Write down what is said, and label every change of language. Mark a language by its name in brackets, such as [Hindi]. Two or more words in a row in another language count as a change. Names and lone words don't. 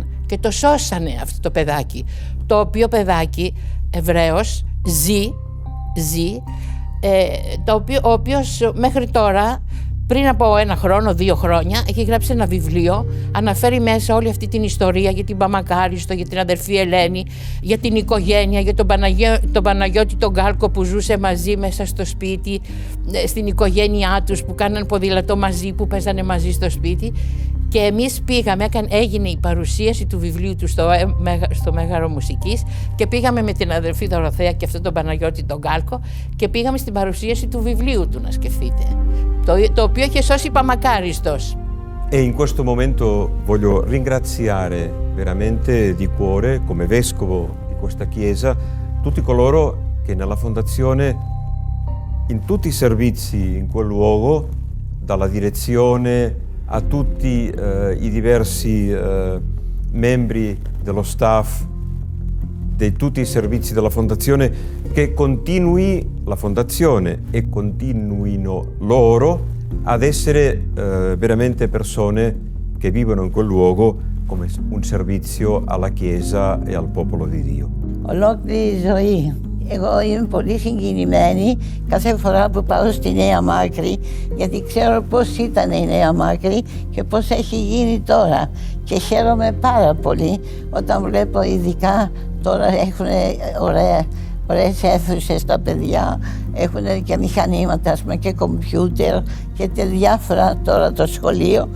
[Greek] Και το σώσανε αυτό το παιδάκι. Το οποίο παιδάκι, Εβραίος, ζει, ο οποίος μέχρι τώρα, πριν από 1 χρόνο, 2 χρόνια, έχει γράψει ένα βιβλίο, αναφέρει μέσα όλη αυτή την ιστορία για την Παμακάριστο, για την αδερφή Ελένη, για την οικογένεια, για τον Παναγιώτη τον Γκάλκο που ζούσε μαζί μέσα στο σπίτι, στην οικογένειά τους, που κάναν ποδήλατο μαζί, που παίζανε μαζί στο σπίτι. Και εμείς πήγαμε, έγινε η παρουσίαση του βιβλίου του στο Μέγαρο Μουσικής και πήγαμε με την αδερφή Δωροθέα και αυτόν τον Παναγιώτη τον Γκάλκο και πήγαμε στην παρουσίαση του βιβλίου του, να σκεφτείτε, το οποίο είχε σώσει Παμακάριστος. [Italian] E in questo momento voglio ringraziare veramente di cuore, come vescovo di questa chiesa, tutti coloro che nella fondazione, in tutti i servizi in quel luogo, dalla direzione a tutti i diversi membri dello staff di tutti i servizi della Fondazione, che continui la Fondazione e continuino loro ad essere veramente persone che vivono in quel luogo come un servizio alla Chiesa e al popolo di Dio. [Greek] Ολόκληρη ζωή. Εγώ είμαι πολύ συγκινημένη κάθε φορά που πάω στη Νέα Μάκρη, γιατί ξέρω πώς ήταν η Νέα Μάκρη και πώς έχει γίνει τώρα. Και χαίρομαι πάρα πολύ όταν βλέπω, ειδικά τώρα έχουν ωραίες αίθουσες τα παιδιά, έχουν και μηχανήματα, ας πούμε, και κομπιούτερ και διάφορα τώρα το σχολείο.